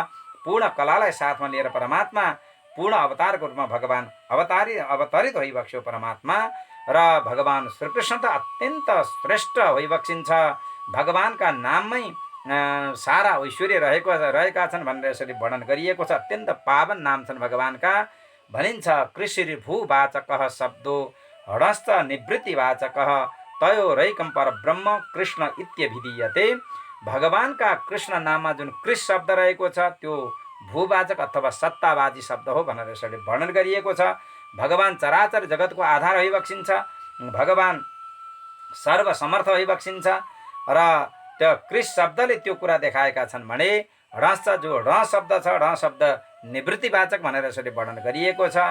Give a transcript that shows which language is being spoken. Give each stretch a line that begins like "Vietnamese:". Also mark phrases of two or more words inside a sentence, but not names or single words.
Nepali: पूर्ण कलालाई साथमा लिएर परमात्मा पूर्ण अवतारको रूपमा भगवान अवतरित भइबक्स्यो परमात्मा। र भगवान श्रीकृष्ण त अत्यन्त श्रेष्ठ भइबक्सिन्छ। भगवानका नाममै सारा ऐश्वर्य रहेका छन् भनेर यसरी वर्णन गरिएको छ। अत्यन्त पावन नाम छन् भगवानका।
Sanskrit: भनिन्छ कृषिर्भूवाचकः शब्दो हडश्च निवृत्तिवाचकः तयोरैकं परब्रह्म कृष्ण इत्यभिधीयते।
Nepali: भगवानका कृष्ण नाममा जुन कृष शब्द रहेको छ त्यो भूवाचक अथवा सत्तावादी शब्द हो भनेर यसरी वर्णन गरिएको छ। भगवान चराचर जगतको आधार भइबक्सिन्छ, भगवान सर्वसमर्थ भइबक्सिन्छ र त्यो कृष शब्दले त्यो कुरा देखाएका छन् भने ह्रस्व जो ह्र शब्द छ, ह्र शब्द निवृत्तिवाचक भनेर यसरी वर्णन गरिएको छ।